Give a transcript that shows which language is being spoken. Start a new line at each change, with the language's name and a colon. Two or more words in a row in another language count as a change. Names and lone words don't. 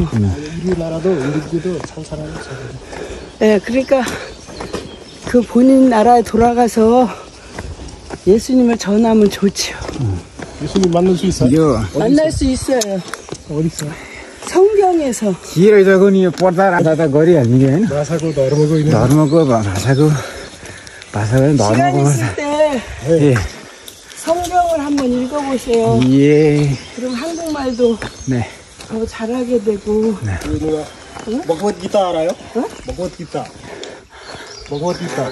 Korean: 우리나라도 인도교도 참 사람이 있어요. 네, 그러니까 그 본인 나라에 돌아가서 예수님을 전하면 좋죠. 예수님 만날 수 있어요? 이거 만날 수 있어요. 어디 있어요? 성경에서. 지혜를 적으니
Nepali: पढ्दा गरिहाल्ने कि होइन भाषाको धर्मको होइन धर्मको भाषाको
Korean: 시간
Nepali: धर्मको
Korean: 있을 때 예. 성경을 한번 읽어보세요. 예. 그럼 한국말도 네. 더 잘하게 되고. 누나 먹보기타 알아요? 어? 먹보기타 먹어디다.